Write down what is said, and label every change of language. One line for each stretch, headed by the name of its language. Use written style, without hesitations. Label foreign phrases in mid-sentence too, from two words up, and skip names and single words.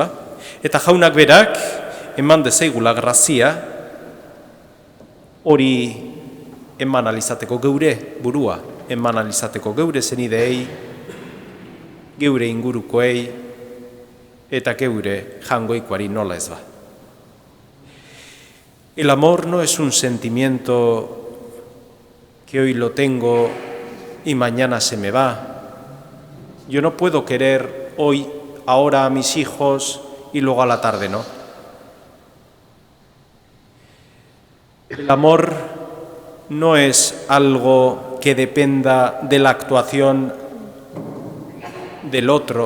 Basque: Eta jaunak berak eman dezaigula grazia hori eman alizateko geure burua, eman alizateko geure zenideei, geure ingurukoei eta geure jangoikoari nola ez ba.
Spanish: El amor no es un sentimiento que hoy lo tengo y mañana se me va. Yo no puedo querer hoy, ahora a mis hijos y luego a la tarde no. El amor no es algo que dependa de la actuación del otro.